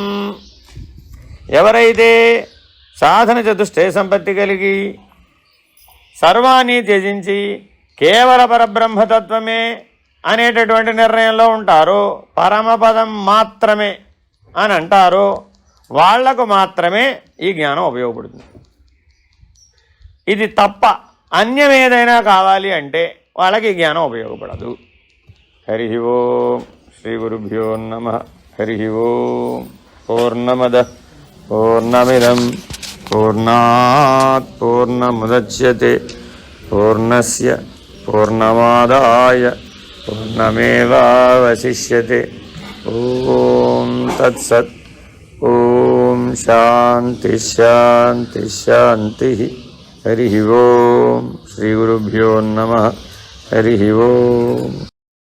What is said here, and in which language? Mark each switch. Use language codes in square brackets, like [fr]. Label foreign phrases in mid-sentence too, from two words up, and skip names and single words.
[te] ఎవరైతే సాధన చతుష్టయ సంపత్తి కలిగి సర్వాన్ని త్యజించి కేవల పరబ్రహ్మతత్వమే అనేటటువంటి నిర్ణయంలో ఉంటారో, పరమపదం మాత్రమే అని అంటారో, వాళ్లకు మాత్రమే ఈ జ్ఞానం ఉపయోగపడుతుంది. ఇది తప్ప అన్యం ఏదైనా కావాలి అంటే వాళ్ళకి ఈ జ్ఞానం ఉపయోగపడదు. [sa] హరి ఓం. శ్రీ గురుభ్యో నమః. హరి ఓం. పూర్ణమద పూర్ణమిదం పూర్ణాత్ పూర్ణముదచ్యతే పూర్ణస్య పూర్ణమాదాయ పూర్ణమేవావశిష్యతే. ఓం తత్సత్. ఓం శాంతి శాంతి శాంతి. హరి ఓం. శ్రీ గురుభ్యో నమః. హరి ఓం.